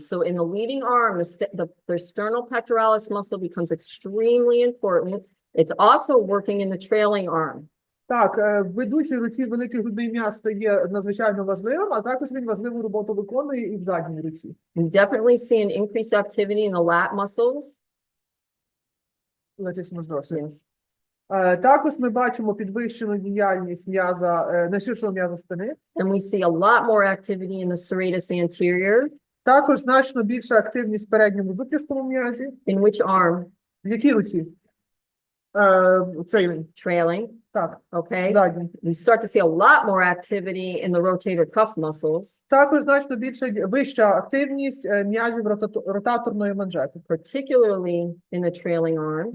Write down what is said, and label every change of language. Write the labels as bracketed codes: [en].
[en] So in the leading arm, the sternopectoralis muscle becomes extremely important. It's also working in the trailing arm. [uk] Так, в ведучій руці великий грудний м'яз стає надзвичайно важливим, а також він важливу роботу виконує і в задній руці. [en] We definitely see an increased activity in the lat muscles. Latissimus dorsi. Yes. [uk] Також ми бачимо підвищену діяльність м'яза, найширшого м'яза спини. [en] And we see a lot more activity in the serratus anterior. [uk] Також значно більша активність в передньому зубчастому м'язі. [en] In which arm? [uk] В якій руці? [en] Trailing. Trailing. [uk] Так, [en] Okay. [uk] задній. [en] We start to see a lot more activity in the rotator cuff muscles, [uk] Також значно вища активність м'язів ротаторної манжети, [en] particularly in the trailing arm.